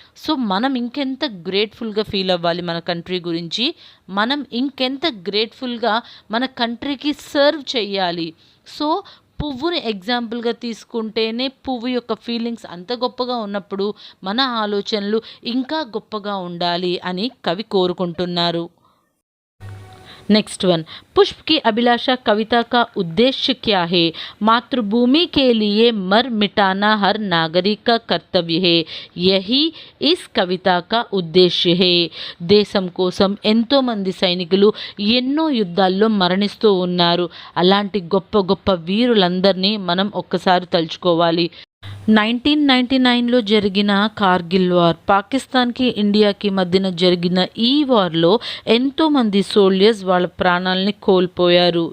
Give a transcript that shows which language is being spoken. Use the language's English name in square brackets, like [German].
[Telugu] So మనం ఇంకెంత గ్రేట్ఫుల్గా feel అవ్వాలి మన కంట్రీ గురించి, మనం ఇంకెంత గ్రేట్ఫుల్గా మన కంట్రీకి సర్వ్ చేయాలి. సో పువ్వుని ఎగ్జాంపుల్గా తీసుకుంటేనే పువ్వు యొక్క ఫీలింగ్స్ అంత గొప్పగా ఉన్నప్పుడు మన ఆలోచనలు ఇంకా గొప్పగా ఉండాలి అని కవి కోరుకుంటున్నారు. [English] next one, [Hindi] पुष्प की अभिलाषा कविता का उद्देश्य क्या है? मातृभूमि के लिए मर मिटाना हर नागरिक का कर्तव्य है, यही इस कविता का उद्देश्य है. [Telugu] దేశం కోసం ఎంతో మంది సైనికులు ఎన్నో యుద్ధాల్లో మరణిస్తూ ఉన్నారు. అలాంటి గొప్ప గొప్ప వీరులందరినీ మనం ఒక్కసారి తలుచుకోవాలి. 1999లో జరిగిన కార్గిల్ వార్, పాకిస్తాన్కి ఇండియాకి మధ్యన జరిగిన ఈ వార్లో ఎంతోమంది సోల్జర్స్ వాళ్ళ ప్రాణాలని కోల్పోయారు.